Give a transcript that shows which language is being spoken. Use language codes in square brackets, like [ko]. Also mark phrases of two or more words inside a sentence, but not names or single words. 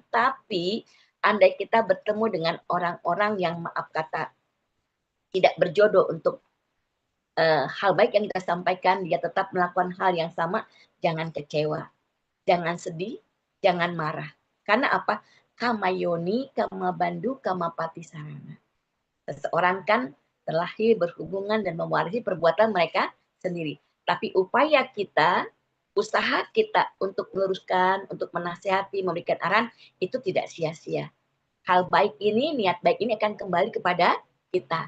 [id] Tapi andai kita bertemu dengan orang-orang yang maaf kata tidak berjodoh untuk hal baik yang kita sampaikan, dia tetap melakukan hal yang sama, jangan kecewa, jangan sedih, jangan marah. Karena apa? [pi] Kama yoni, kama bandu, kama pati sarana. [id] Seseorang kan terlahir, berhubungan, dan mewarisi perbuatan mereka sendiri. Tapi upaya kita, usaha kita untuk meluruskan, untuk menasihati, memberikan arahan, itu tidak sia-sia. Hal baik ini, niat baik ini akan kembali kepada kita.